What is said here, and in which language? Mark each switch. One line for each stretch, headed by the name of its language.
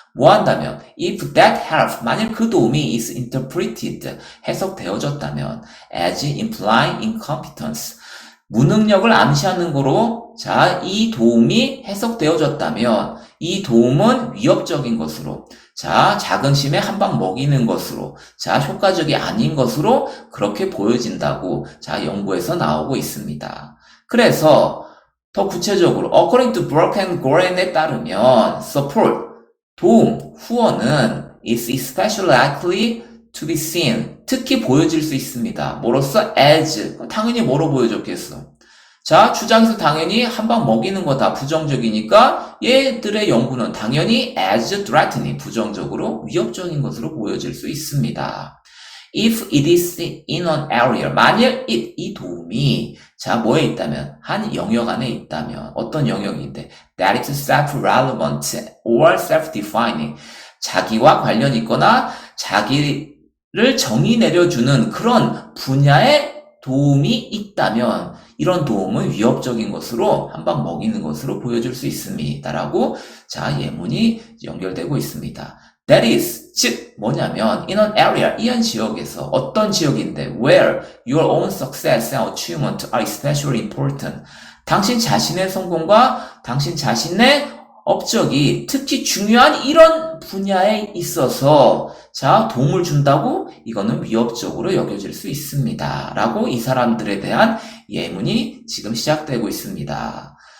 Korean: 뭐 한다면
English: if that help,
Korean: 만일 그 도움이
English: is interpreted,
Korean: 해석되어졌다면
English: as implying incompetence,
Korean: 무능력을 암시하는 거로 자, 이 도움이 해석되어졌다면 이 도움은 위협적인 것으로 자, 자긍심에 한 방 먹이는 것으로 자, 효과적이 아닌 것으로 그렇게 보여진다고 자, 연구에서 나오고 있습니다. 그래서 더 구체적으로
English: according to Burke and Goren
Korean: 에 따르면 support, 도움, 후원은
English: is especially likely to be seen,
Korean: 특히 보여질 수 있습니다. 뭐로써? as, 당연히 뭐로 보여졌겠어? 자, 주장에서 당연히 한 방 먹이는 거다 부정적이니까 얘들의 연구는 당연히
English: as threatening,
Korean: 부정적으로 위협적인 것으로 보여질 수 있습니다.
English: If it is in an area,
Korean: 만일 이 도움이 자 뭐에 있다면 한 영역 안에 있다면 어떤 영역인데
English: that is self-relevant or self-defining,
Korean: 자기와 관련 있거나 자기를 정의 내려주는 그런 분야에 도움이 있다면 이런 도움은 위협적인 것으로 한 방 먹이는 것으로 보여줄 수 있습니다. 라고 자 예문이 연결되고 있습니다.
English: That is,
Korean: 즉 뭐냐면
English: in an area,
Korean: 이한 지역에서 어떤 지역인데
English: where your own success and achievement are especially important.
Korean: 당신 자신의 성공과 당신 자신의 업적이 특히 중요한 이런 분야에 있어서 자 도움을 준다고 이거는 위협적으로 여겨질 수 있습니다. 라고 이 사람들에 대한 예문이 지금 시작되고 있습니다.